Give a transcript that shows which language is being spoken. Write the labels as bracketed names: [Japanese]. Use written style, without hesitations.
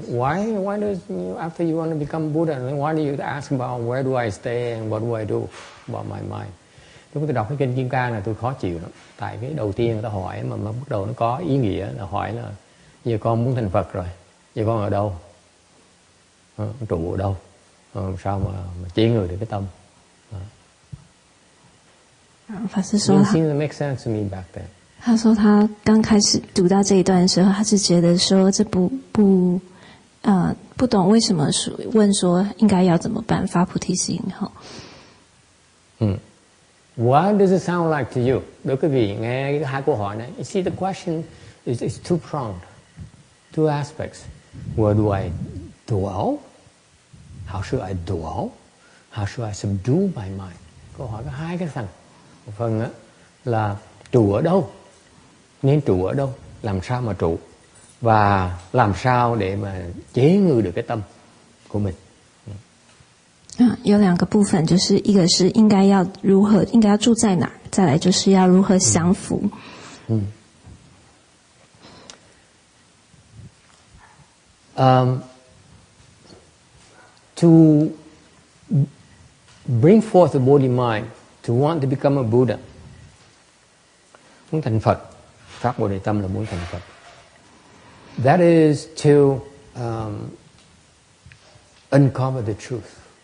[English] Why does after you want to become Buddha, why do you ask about where do I stay and what do I do about my mind? [Vietnamese] Lúc tôi đọc cái kinh Kim Cang là tôi khó chịu lắm. Tại cái đầu tiên người ta hỏi mà bắt đầu nó có ý nghĩa là hỏi là giờ con muốn thành Phật rồi, giờ con ở đâu? Trụ ở đâu? Sao mà chế người được cái tâm? [Chinese] 法师说 [English] It seems to make sense to me back then. [Chinese] 他说他刚开始读到这一段的时候，他是觉得说这不懂为什麼問說應該要怎麼辦發菩提心哈。 [English] What does it sound like to you? [Vietnamese] Đối với quý vị nghe hai câu hỏi này, [English] you see the question is two pronged, two aspects. Where do I dwell? How should I dwell? How should I subdue my mind? [Vietnamese] Câu hỏi có hai cái phần. Một phần là trụ ở đâu, nên trụ ở đâu, làm sao mà trụ, và làm sao để mà chế ngự được cái tâm của mình. [Chinese] 有两个部分，就是一个是应该要住在哪儿，再来就是要如何降服。 [English] To bring forth the body mind, to want to become a Buddha, [Vietnamese] muốn thành Phật, phát bồ đề tâm là muốn thành Phật. [English] That is to uncover the truth.